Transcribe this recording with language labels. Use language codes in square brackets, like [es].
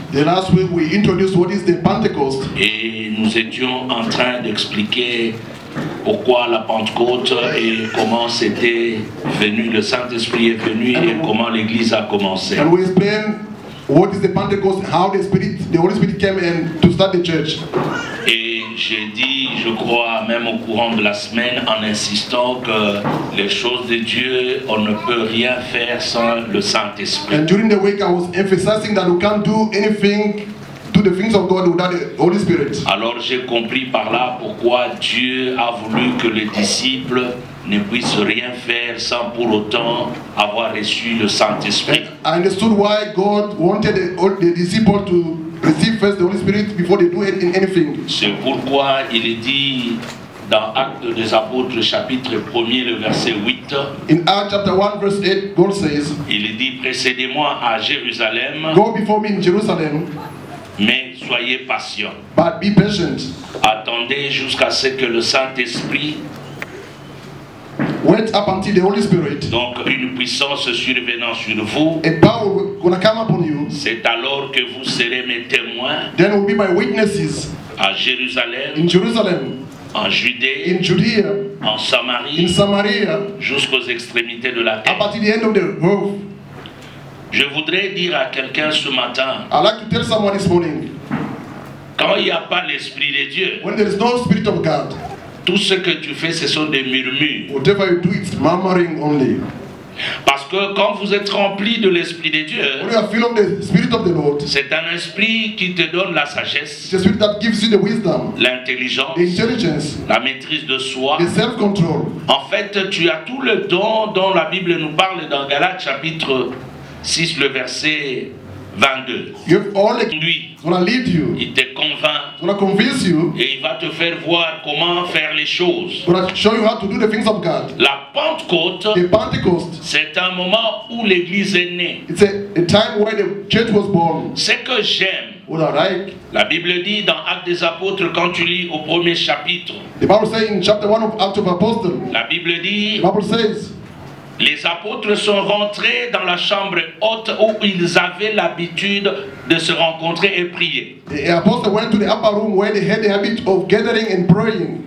[en] The last week we introduced what is the Pentecost. [fr] Et nous étions en train d'expliquer pourquoi la Pentecôte et comment c'était venu, le Saint-Esprit est venu et comment l'Église a commencé. [en] And we explain what is the Pentecost, how the Holy Spirit came in to start the church. [fr] Et j'ai dit, je crois, même au courant de la semaine, en insistant que les choses de Dieu, on ne peut rien faire sans le Saint-Esprit. [en] And during the week I was emphasizing that we can't do anything to the things of God without the Holy Spirit. [fr] Alors j'ai compris par là pourquoi Dieu a voulu que les disciples ne puissent rien faire sans pour autant avoir reçu le Saint-Esprit. [en] I understood why God wanted the disciples to receive first the Holy Spirit before they do anything. [fr] C'est pourquoi il est dit dans Actes des Apôtres chapitre 1er le verset 8. [en] In Acts chapter 1 verse 8, God says, [fr] Il est dit, précédez-moi à Jérusalem, [en] go before me in Jerusalem, [fr] mais soyez patients. [en] but be patient. [fr] Attendez jusqu'à ce que le Saint-Esprit, [en] Wait up until the Holy Spirit, [fr] donc une puissance survenant sur vous, [en] a power gonna come upon you. [fr] c'est alors que vous serez mes témoins [en] Then will be my witnesses [fr] à Jérusalem, [en] in Jerusalem, [fr] en Judée, [en] in Judea, [fr] en [en] in [fr] Samarie, [en] Samaria, [fr] jusqu'aux extrémités de la terre. [en] up until the end of the earth. [fr] Je voudrais dire à quelqu'un ce matin, [en] I'd like to tell someone this morning, [fr] quand il n'y a pas l'Esprit de Dieu, [en] when there is no Spirit of God, [fr] tout ce que tu fais, ce sont des murmures. [en] whatever you do, it's murmuring only. [fr] Parce que quand vous êtes rempli de l'Esprit de Dieu, [en] When you are filled of the Spirit of the Lord, [fr] c'est un esprit qui te donne la sagesse, [en] it's the Spirit that gives you the wisdom, [fr] l'intelligence, [en] the intelligence, [fr] la maîtrise de soi. [en] the self-control. [fr] En fait, tu as tout le don dont la Bible nous parle dans Galates chapitre 6, le verset 22. [en] You have all the [fr] Lui, [en] it's gonna lead you, [fr] il te convainc [en] it's gonna convince you, [fr] et il va te faire voir comment faire les choses. [en] it's gonna show you how to do the things of God. [fr] La Pentecôte, [en] The Pentecost, [fr] c'est un moment où l'Église est née. [en] it's a time where the church was born. [fr] Ce que j'aime, [en] What I like, [fr] la Bible dit dans Actes des Apôtres, quand tu lis au premier chapitre, [en] the Bible says in chapter 1 of Acts of Apostles, [fr] la Bible dit, [en] the Bible says, [fr] les apôtres sont rentrés dans la chambre haute où ils avaient l'habitude de se rencontrer et prier. [en] the apostles went to the upper room where they had the habit of gathering and praying.